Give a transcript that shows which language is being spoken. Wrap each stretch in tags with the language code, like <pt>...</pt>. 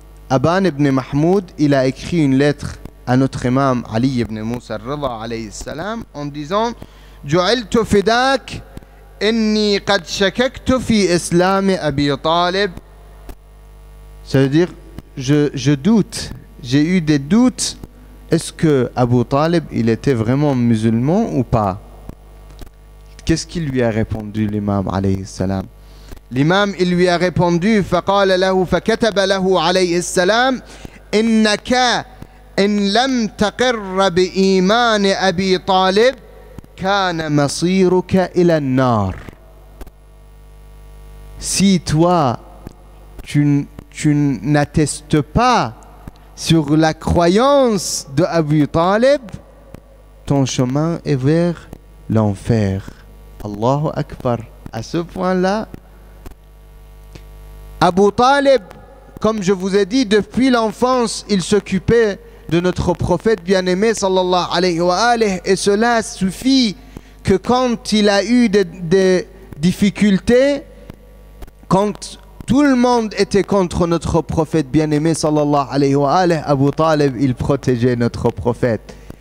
<fr>Aban ibn Mahmoud, il a écrit une lettre à notre imam Ali ibn Musa Ar-Rida alayhi salam en disant:</fr> <ar>Ju'iltu fidak inni qad shakaktu fi islam Abi Talib.</ar> <fr>Ça veut dire, je doute, j'ai eu des doutes, est-ce que Abu Talib, il était vraiment musulman ou pas? Qu'est-ce qu'il lui a répondu l'imam alayhi salam? L'imam, il lui a répondu:</fr> <ar>فقال له فكتب له عليه السلام إنك إن لم تقر بإيمان أبي طالب كان مصيرك إلى النار.</ar> <fr>Si toi, tu n'attestes pas sur la croyance de Abu Talib, ton chemin est vers l'enfer. Allahu Akbar. À ce point-là, Abu Talib, comme je vous ai dit, depuis l'enfance, il s'occupait de notre prophète bien-aimé sallallahu alayhi wa alayhi, et cela suffit que quand il a eu des difficultés, quand tout le monde était contre notre prophète bien-aimé sallallahu alayhi wa alayhi, Abu Talib, il protégeait notre prophète.</fr>